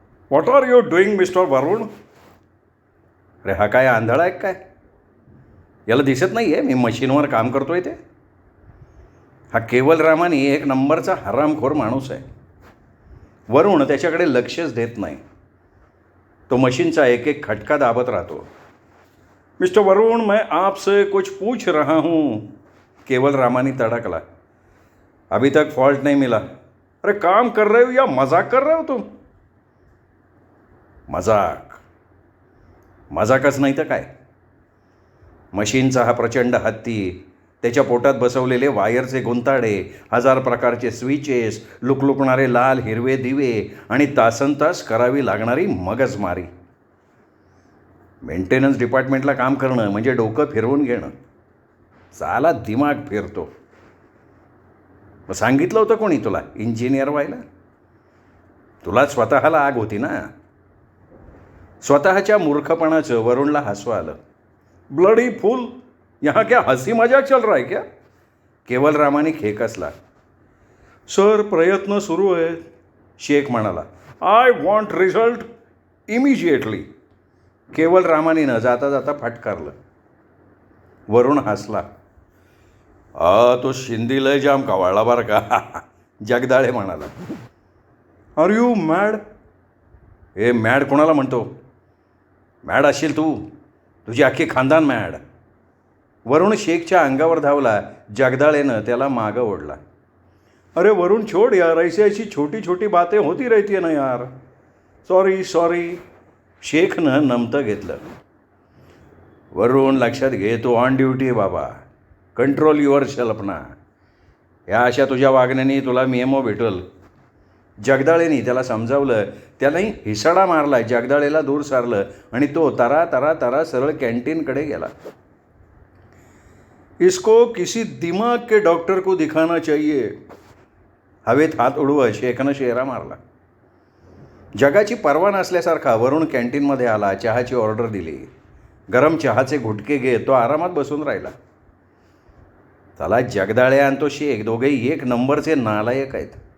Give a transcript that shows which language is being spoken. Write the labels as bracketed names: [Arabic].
[English] What are you doing mister Varun? [Marathi] अरे हा काय आंधळा आहे काय? याला दिसत नाही आहे मी मशीनवर काम करतोय ते? हा केवल रामानी एक नंबरचा हरामखोर माणूस आहे. वरुण त्याच्याकडे लक्षच देत नाही. तो मशीनचा एक एक खटका दाबत राहतो. [Hindi] मिस्टर वरुण, मैं आपसे कुछ पूछ रहा हूँ. केवल रामानी [Marathi] तड़कला. [Hindi] अभी तक फॉल्ट नहीं मिला. अरे काम कर रहे हो या मजाक कर रहे हो तुम? [Marathi] मजाकच नाही तर काय. मशीनचा हा प्रचंड हत्ती, त्याच्या पोटात बसवलेले वायरचे गुंताडे, 1000 प्रकारचे स्विचेस, लुकलुकणारे लाल हिरवे दिवे आणि तासनतास करावी लागणारी मगजमारी. मेंटेनन्स डिपार्टमेंटला काम करणं म्हणजे डोकं फिरवून घेणं. साला दिमाग फिरतो. सांगितलं होतं कोणी तुला इंजिनियर व्हायला? तुला स्वतःला आग होती ना. स्वतःच्या मूर्खपणाचं वरुणला हसू आलं. [English] bloody fool, [Hindi] यहाँ क्या हसी मजाक चल रहा है क्या? [Marathi] केवल रामाने खेकसला. सर, प्रयत्न सुरू आहेत, शेख म्हणाला. [English] I want result immediately. [Marathi] केवल रामानीनं जाता जाता फटकारलं. वरुण हसला. तो शिंदी लय जाम कावळला बरं का. जगदाळे म्हणाला. [English] Are you mad? [Marathi] हे मॅड कोणाला म्हणतो? मॅड असशील तू, तुझी अख्खी खानदान मॅड. वरुण शेखच्या अंगावर धावला. जगदाळेनं त्याला मागं ओढला. [Hindi] अरे वरुण छोड़ यार, ऐसी छोटी छोटी बातें होती रहती है ना यार. [Marathi] सॉरी. शेखनं नमतं घेतलं. वरुण, लक्षात घे, तू ऑन ड्युटी आहे बाबा. [English] control yourself [Marathi] ना. या अशा तुझ्या वागण्याने तुला मेमो भेटल. जगदाळेनी त्याला समजावलं. त्यालाही हिसडा मारला. जगदाळेला दूर सारलं आणि तो तरा सरळ कॅन्टीनकडे गेला. [Hindi] इसको किसी दिमाग के डॉक्टर को दिखाना चाहिए. [Marathi] हवेत हात उडवत शेखनं शेरा मारला. जगाची पर्वा नसल्यासारखा वरुण कॅन्टीनमध्ये आला. चहाची ऑर्डर दिली. गरम चहाचे घुटके घेत तो आरामात बसून राहिला. त्याला जगदाळे आणि तो शेख दोघेही एक नंबरचे नालायक आहेत.